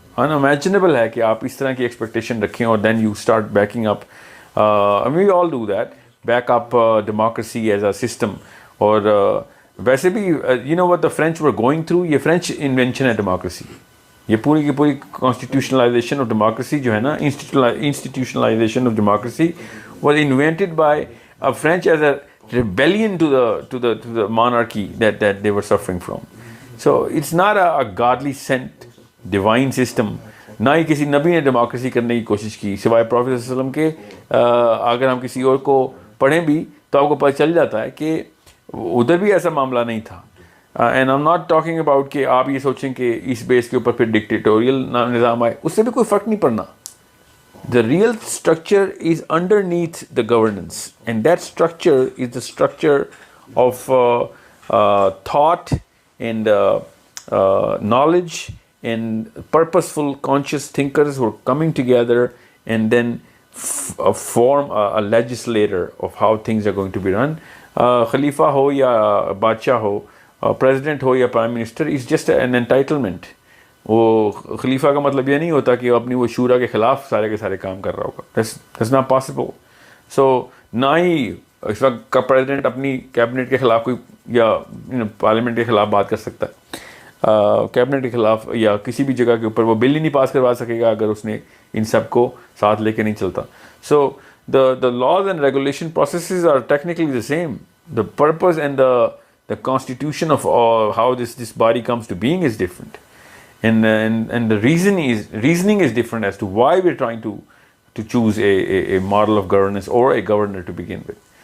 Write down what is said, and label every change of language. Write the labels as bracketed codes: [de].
[ur] انامیجنیبل ہے کہ آپ اس طرح کی ایکسپیکٹیشن رکھیں اور [en] Then you start backing up. We all do that, back up democracy as a system. [ur] اور ویسے بھی [en] what the French were going through, [ur] یہ فرینچ انوینشن ہے ڈیموکریسی. یہ پوری کی پوری [en] constitutionalization of democracy [ur] جو ہے نا, [en] Institutionalization of democracy was invented by a French as a rebellion to the monarchy that they were suffering from. So it's not a godly sent divine system. [ur] نہ ہی کسی نبی نے ڈیموکریسی کرنے کی کوشش کی سوائے پروفیٹ صلی اللہ علیہ وسلم کے. اگر ہم کسی اور کو پڑھیں بھی تو آپ کو پتہ چل جاتا ہے کہ ادھر بھی ایسا معاملہ نہیں تھا. [en] and I am not talking about [ur] کہ آپ یہ سوچیں کہ اس بیس کے اوپر پھر ڈکٹیٹوریل نظام آئے, اس سے بھی کوئی فرق نہیں پڑنا. [en] The real structure is underneath the governance, and that structure is the structure of thought and knowledge and purposeful conscious thinkers who are coming together and then form a legislator of how things are going to be run. [ur] Khalifa ho ya Badshah ho, president ho ya prime minister [en] is just an entitlement. [ur] وہ خلیفہ کا مطلب یہ نہیں ہوتا کہ وہ اپنی وہ شورا کے خلاف سارے کے سارے کام کر رہا ہوگا. [en] That's not possible. So [ur] نہ ہی اس وقت کا پریزیڈنٹ اپنی کیبنٹ کے خلاف کوئی یا پارلیمنٹ کے خلاف بات کر سکتا ہے، کیبنٹ کے خلاف یا کسی بھی جگہ کے اوپر وہ بل ہی نہیں پاس کروا سکے گا اگر اس نے ان سب کو ساتھ لے کے نہیں چلتا. [en] So the laws and regulation processes are technically the same. The purpose and the constitution of how this body comes to being is different, and the reasoning is different as to why we're trying to choose a model of governance or a governor to begin with.